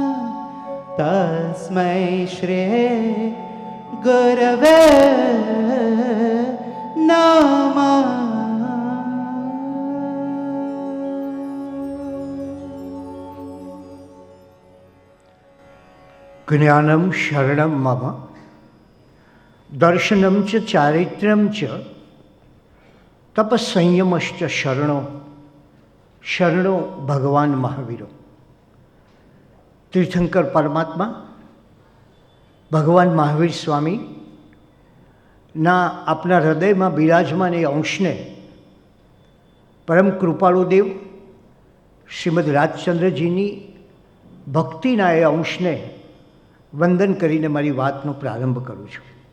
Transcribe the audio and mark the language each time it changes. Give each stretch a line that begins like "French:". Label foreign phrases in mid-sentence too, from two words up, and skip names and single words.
Sanskrit: तस्मै श्री गुरवे नमः। ज्ञानम शरणम मम दर्शनम च चारित्र्यम च तपसंयमश्च शरणो भगवान महावीरो.
Gujarati: તીર્થંકર પરમાત્મા ભગવાન મહાવીર સ્વામીના આપના હૃદયમાં બિરાજમાન એ અંશને પરમ કૃપાળુદેવ શ્રીમદ રાજચંદ્રજીની ભક્તિના એ અંશને વંદન કરીને મારી વાતનો પ્રારંભ કરું છું.